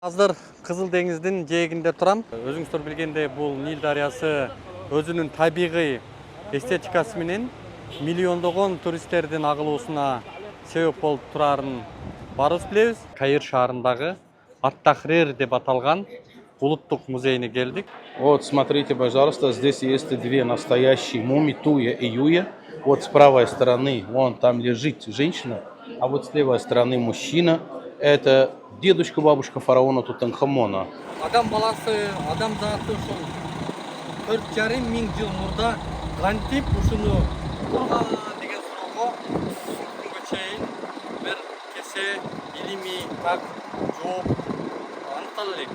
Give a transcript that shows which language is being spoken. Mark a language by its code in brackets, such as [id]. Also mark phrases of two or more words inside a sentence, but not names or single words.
[ky] Азыр Кызыл деңиздин жээгинде турам. Өзүңүздөр билгендей, бул Нил дарыясы өзүнүн табигый эстетикасы менен миллиондогон туристтердин агылуусуна себеп болуп турарын баарыбыз билебиз. Каир шаарындагы Ат-Тахрир деп аталган улуттук музейине келдик. [ru] Вот, смотрите, пожалуйста, здесь есть две настоящие мумии, Туя и Юя. Вот с правой стороны, вон там лежит женщина, а вот с левой стороны мужчина. Это дедушка, бабушка фараона Тутанхамона. [ky] Адам баласы, адам заты ушул 4,5 жыл мурда кантип ушуну курган деген суроого бүгүнкү чейин бир кесе илимий так жооп аныктала элек.